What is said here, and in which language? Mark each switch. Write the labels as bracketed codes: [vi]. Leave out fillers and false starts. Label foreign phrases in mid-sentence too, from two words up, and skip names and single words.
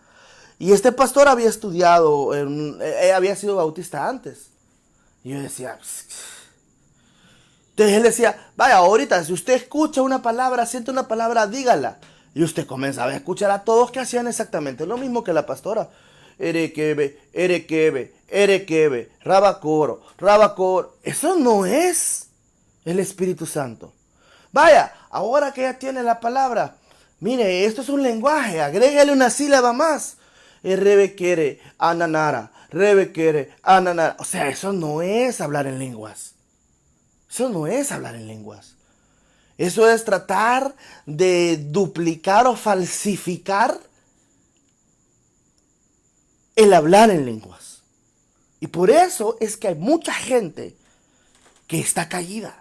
[es] Y este pastor había estudiado, había sido bautista antes. Y yo decía, entonces él decía, vaya, ahorita si usted escucha una palabra, siente una palabra, dígala. Y usted comenzaba a escuchar a todos que hacían exactamente lo mismo que la pastora. Erekebe, erekebe, erekebe, rabacoro, rabacoro. Eso no es el Espíritu Santo. Vaya, ahora que ya tiene la palabra, mire, esto es un lenguaje, agrégale una sílaba más. Rebequere, ananara, rebequere, ananara. O sea, eso no es hablar en lenguas. Eso no es hablar en lenguas. Eso es tratar de duplicar o falsificar el hablar en lenguas. Y por eso es que hay mucha gente que está caída.